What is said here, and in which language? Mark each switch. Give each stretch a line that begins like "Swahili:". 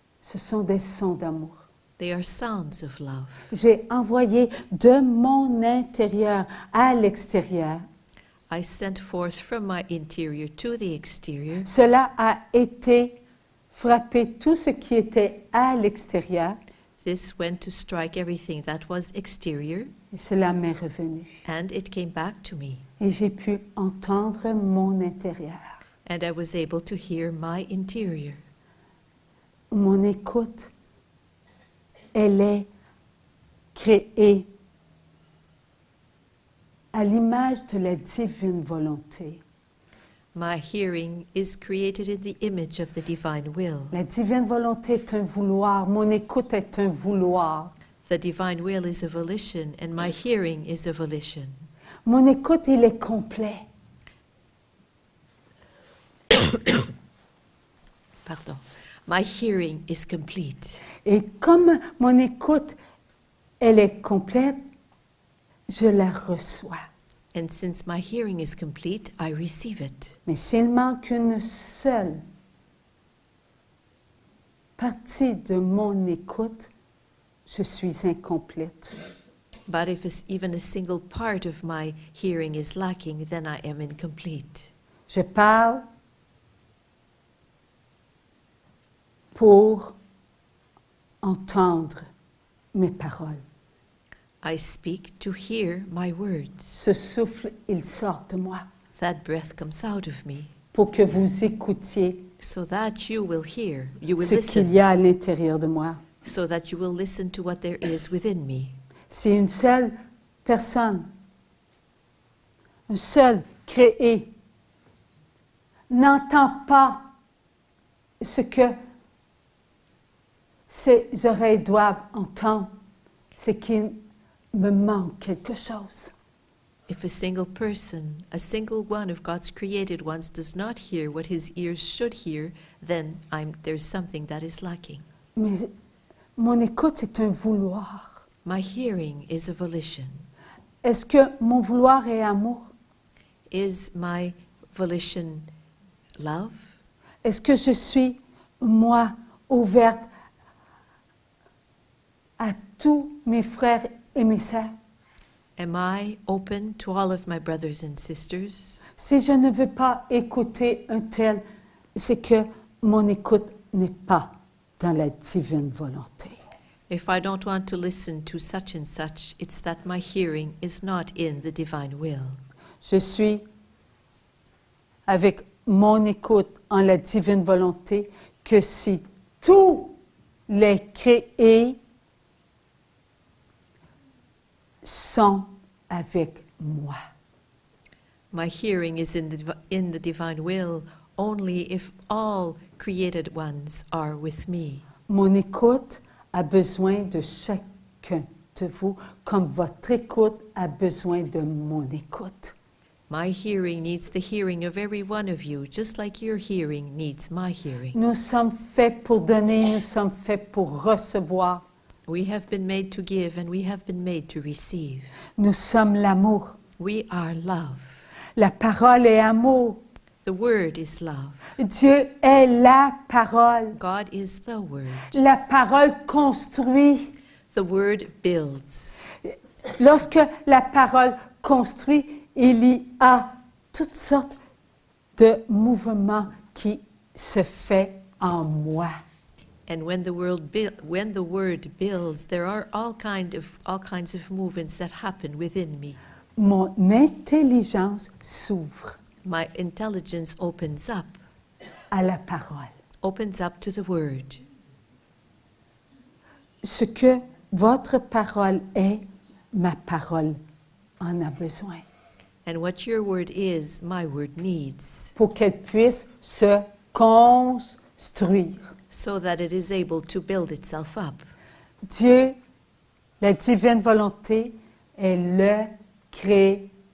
French: Ce sont des sons d'amour.
English: They are sounds of love.
French: J'ai envoyé de mon intérieur à l'extérieur.
English: I sent forth from my interior to the exterior.
French: Cela a été frappé tout ce qui était à l'extérieur
English: This went to strike everything that was exterior,
French: et cela m'est revenu.
English: and it came back to me.
French: Et j'ai pu entendre mon intérieur.
English: And I was able to hear my interior.
French: Mon écoute, elle est créée à l'image de la divine volonté.
English: My hearing is created in the image of the divine will.
French: La divine volonté est un vouloir, mon écoute est un vouloir.
English: The divine will is a volition, and my hearing is a volition.
French: Mon écoute, il est complet.
English: Pardon. My hearing is complete.
French: Et comme mon écoute, elle est complète, je la reçois.
English: And since my hearing is complete, I receive it.
French: Mais s'il manque une seule partie de mon écoute, je suis incomplète.
English: But if even a single part of my hearing is lacking, then I am incomplete.
French: Je parle pour entendre mes paroles.
English: I speak to hear my words.
French: Ce souffle, il sort de moi
English: That breath comes out of me,
French: pour que vous écoutiez
English: so that you will hear, you will
French: ce qu'il
English: listen,
French: y a à l'intérieur de moi.
English: so that you will listen to what there is within me.
French: Si une seule personne, un seul créé, n'entend pas ce que ses oreilles doivent entendre, c'est qu'il me manque quelque chose.
English: If a single person, a single one of God's created ones does not hear what his ears should hear, then there's something that is lacking.
French: Mais mon écoute, c'est un vouloir.
English: My hearing is a volition.
French: Est-ce que mon vouloir est amour?
English: Is my volition love?
French: Est-ce que je suis moi ouverte à tous mes frères et mes sœurs?
English: Am I open to all of my brothers and sisters?
French: Si je ne veux pas écouter un tel, c'est que mon écoute n'est pas dans la divine volonté.
English: If I don't want to listen to such and such, it's that my hearing is not in the divine will.
French: Je suis avec mon écoute en la divine volonté que si tous les créés sont avec moi.
English: My hearing is in the divine will only if all created ones are with me.
French: Mon écoute a besoin de chacun de vous, comme votre écoute a besoin de mon écoute.
English: My hearing needs the hearing of every one of you, just like your hearing needs my hearing.
French: Nous sommes faits pour donner, nous sommes faits pour recevoir.
English: We have been made to give and we have been made to receive.
French: Nous sommes l'amour.
English: We are love.
French: La parole est amour.
English: The word is love.
French: Dieu est la parole.
English: God is the word.
French: La parole construit.
English: The word builds.
French: Lorsque la parole construit, il y a toutes sortes de mouvements qui se fait en moi.
English: And when the word builds, there are all kinds of movements that happen within me.
French: Mon intelligence s'ouvre
English: My intelligence opens up
French: à la parole.
English: To the word.
French: Ce que votre parole est, ma parole en a besoin.
English: And what your word is, my word needs.
French: Pour qu'elle puisse se construire.
English: So that it is able to build itself up.
French: Dieu, la divine volonté, est le créateur.